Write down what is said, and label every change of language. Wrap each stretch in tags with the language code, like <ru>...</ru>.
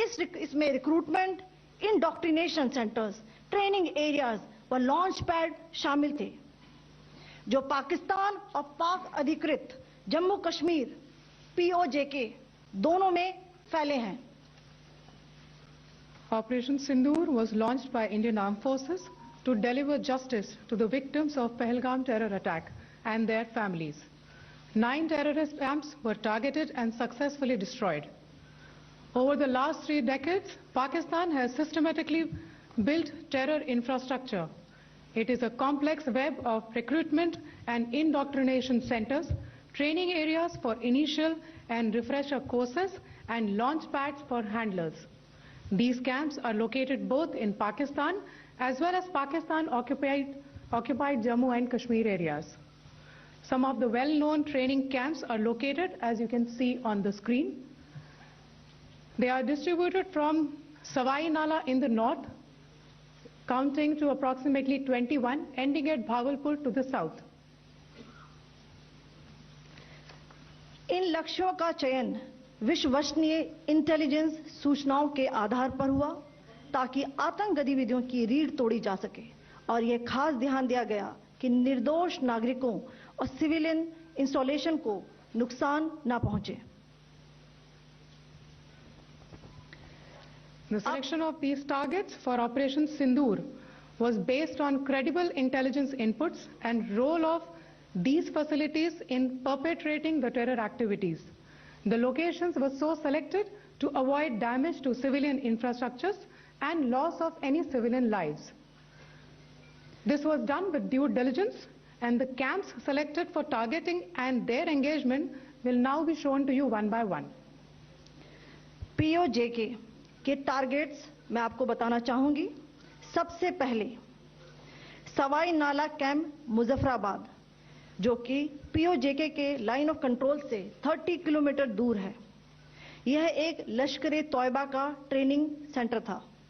<hi>इसमें recruitment, indoctrination centres, training areas व launch pad शामिल थे, जो पाकिस्तान और पाक अधिकृत जम्मू कश्मीर POJK दोनों में फैले हैं।</hi> <en>Operation Sindoor was launched by Indian Armed Forces to deliver justice to the victims of Pahalgam terror attack and their families. 9 terrorist camps were targeted and successfully destroyed. Over the last 3 decades, Pakistan has systematically built terror infrastructure. It is a complex web of recruitment and indoctrination centers, training areas for initial and refresher courses, and launch pads for handlers. These camps are located both in Pakistan as well as Pakistan-occupied Jammu and Kashmir areas. Some of the well-known training camps are located, as you can see on the screen. They are distributed from Sawai Nala in the north, counting to approximately 21, ending at Bhagalpur to the south.</en> <hi>इन लक्ष्यों का चयन विश्वसनीय intelligence सूचनाओं के आधार पर हुआ, ताकि आतंक गतिविधियों की रीढ़ तोड़ी जा सके, और यह खास ध्यान दिया गया कि निर्दोष नागरिकों और सिविलियन इंस्टॉलेशन को नुकसान न पहुंचे।</hi> <en>The selection of these targets for Operation Sindoor was based on credible intelligence inputs and role of these facilities in perpetrating the terror activities. The locations were so selected to avoid damage to civilian infrastructures and loss of any civilian lives. This was done with due diligence, and the camps selected for targeting and their engagement will now be shown to you one by one.</en> <hi>POJK के targets मैं आपको बताना चाहूंगी। सबसे पहले सवाई नाला camp Muzaffarabad, जो कि POJK के लाइन ऑफ कंट्रोल से 30 किलोमीटर दूर है। यह एक लश्कर तौयबा का ट्रेनिंग सेंटर था।</hi>